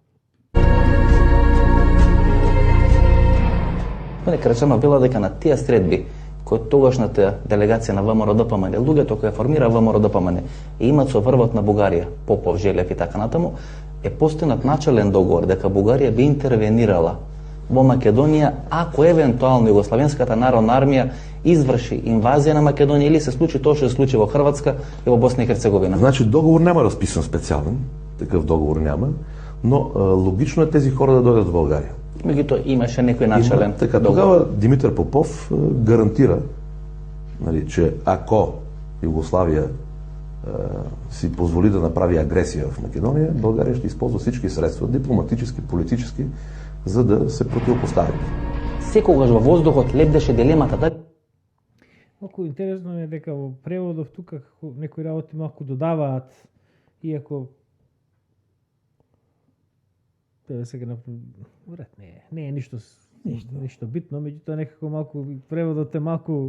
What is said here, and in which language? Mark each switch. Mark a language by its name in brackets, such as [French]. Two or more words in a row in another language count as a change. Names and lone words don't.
[Macedonian] Мене Карачанов вела дека на тие средби кои тогашната делегација на ВМРО ДПМН, луѓето кои ја формира ВМРО ДПМН и имаат со врвот на Бугарија, Попов, Желев и така натаму, е постигнат начален договор дека Бугарија би интервенирала во Македонија ако евентуално Југославенската народна армија изврши инвазија на Македонија или се случи тоа што се случи во Хрватска и во Босна и Херцеговина. [Bulgarian] Значи договор няма разписан специален, такъв договор няма, но логично е тези хора да дойдат в България. [Macedonian] Меѓутоа имаше некој начален [Bulgarian] Така, [Macedonian] договор. [Bulgarian] тогава Димитър Попов гарантира, нали, че ако Югославия си позволи да направи агресия в Македония, България ще използва всички средства, дипломатически, политически, за да се противопостави. [Macedonian] Секогаш во воздухот лебдеше дилемата дали Малку интересно е дека во преводов тука како некои работи малку додаваат, иако тоа сега на врат не е ништо битно, меѓутоа некако малку преводот е малку